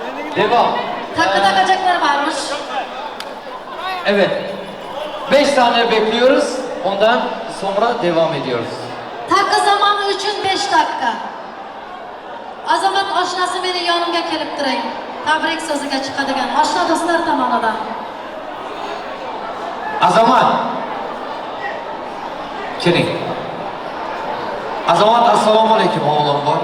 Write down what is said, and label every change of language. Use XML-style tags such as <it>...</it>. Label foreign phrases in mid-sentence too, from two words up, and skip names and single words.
<tr>Devam. Takı takacaklar varmış. Evet. 5 saniye bekliyoruz. Ondan sonra devam ediyoruz. Takı zamanı üçün 5 dakika.</tr> <uz>Azamat oşnasi meni yonimga kelib turing. Tabrik so'ziga chiqadigan oshna do'stlar tomonidan. Azamat. Keling. Azamat, assalomu alaykum o'g'lim bor.</uz>